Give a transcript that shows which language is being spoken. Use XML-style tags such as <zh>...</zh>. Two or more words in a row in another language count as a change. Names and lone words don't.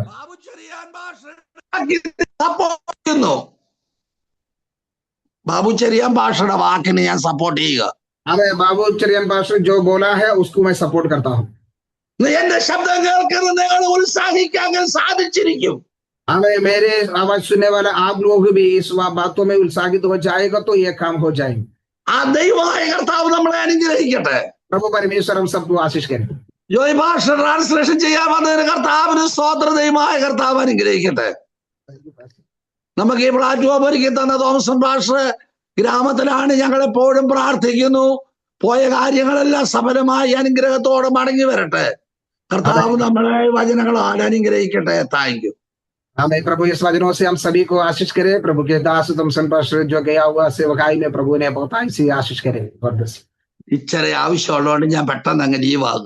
<ml>ബാബു ചെറിയാൻ സപ്പോർട്ട് ചെയ്യുന്നു. ബാബു ചെറിയാൻ ഭാഷയുടെ വാക്കിനെ ഞാൻ സപ്പോർട്ട് ചെയ്യുക.</ml> <hi>हमें बाबू चरियन पास्टर जो बोला है उसको मैं सपोर्ट करता हूँ।</hi> <ml>എന്റെ ശബ്ദം കേൾക്കുന്ന നിങ്ങൾ ഉത്സാഹിക്കാൻ സാധിച്ചിരിക്കും.</ml> <hi>हमें मेरे आवाज सुनने वाला आप लोग भी इस बातों में उत्साहित हो जाएगा तो ये काम हो जाएंगे।</hi> <ml>ആ ദൈവമായ കർത്താവ് നമ്മളെ അനുഗ്രഹിക്കട്ടെ.</ml> <hi>प्रभु परमेश्वर हम सबको आशीष करें।</hi> <ml>ജോയ് ഭാഷ ട്രാൻസ്ലേഷൻ ചെയ്യാൻ വന്നതിന് കർത്താവിന് സ്തോത്ര. ദൈവമായ കർത്താവ് അനുഗ്രഹിക്കട്ടെ. നമുക്ക് ഈ പ്ലാറ്റ്ഫോം ഒരുക്കി തന്ന തോമസൺ പാസ്റ്റർ ഗ്രാമത്തിലാണ്. ഞങ്ങൾ എപ്പോഴും പ്രാർത്ഥിക്കുന്നു പോയ കാര്യങ്ങളെല്ലാം സഫലമായി അനുഗ്രഹത്തോടെ മടങ്ങി വരട്ടെ. കർത്താവ് നമ്മളെ വചനങ്ങളാൽ അനുഗ്രഹിക്കട്ടെ.</ml> <en>Thank you.</en> <hi>हमें प्रभु इस वचनों से हम सभी को आशीष करें। प्रभु के दास थॉमसन पास्टर जो गया हुआ सेवकाई में प्रभु ने बहुत ऐसी आशीष करे।</hi> <ml>ഇച്ചിരി ആവശ്യമുള്ളതുകൊണ്ട് ഞാൻ പെട്ടെന്ന് അങ്ങ് ലീവാകുക.</ml>